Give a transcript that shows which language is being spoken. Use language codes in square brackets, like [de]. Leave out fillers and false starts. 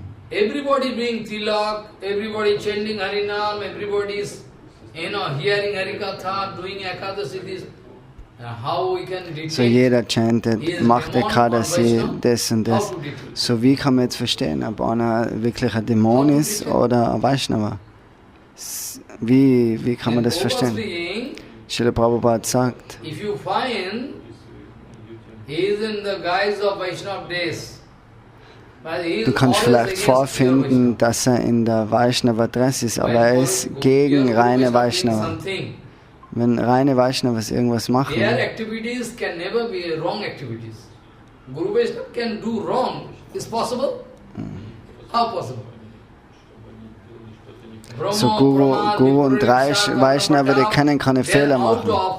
[en] Everybody doing tilak, everybody chanting Harinam, everybody is, hearing Harikatha, doing Ekadasi, how we can detect. [de] So jeder chantet, macht Ekadasi, das und das. So wie kann man jetzt verstehen, ob einer wirklich ein Dämon ist oder ein Vaishnava? Wie kann man das verstehen? Srila Prabhupada sagt, [en] if you find he is in the guise of Vaishnava days, [de] du kannst vielleicht vorfinden, dass er in der Vaishnava-Dress ist, aber er ist gegen reine Vaishnava. Wenn reine Vaishnavas irgendwas machen, [en] their activities can never be wrong activities. Guru Vaishnava can do wrong. Is possible? How possible? [de] so Guru und Vaishnava, die können keine Fehler machen.